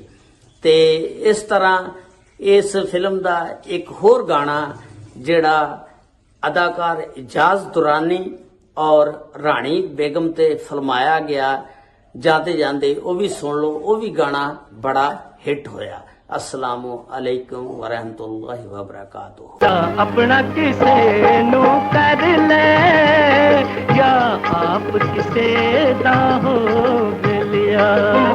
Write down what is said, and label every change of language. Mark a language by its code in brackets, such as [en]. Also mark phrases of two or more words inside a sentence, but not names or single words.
[pa] ਤੇ ਇਸ ਤਰ੍ਹਾਂ ਇਸ ਫਿਲਮ ਦਾ ਇੱਕ ਹੋਰ ਗਾਣਾ ਜਿਹੜਾ ਅਦਾਕਾਰ ਇਜਾਜ਼ ਦੁਰਾਨੀ ਔਰ ਰਾਣੀ ਬੇਗਮ ਤੇ ਫਿਲਮਾਇਆ ਗਿਆ, ਜਾਂਦੇ ਜਾਂਦੇ ਉਹ ਵੀ ਸੁਣ ਲਓ, ਉਹ ਵੀ ਗਾਣਾ ਬੜਾ ਹਿੱਟ ਹੋਇਆ। [ar] السلام عليكم ورحمة الله وبركاته. [pa] ਅਪਣਾ ਕਿਸੇ ਨੂੰ ਕਰ ਲੈ ਯਾ ਆਪ ਕਿਸੇ ਦਾ ਹੋ ਲਿਆ।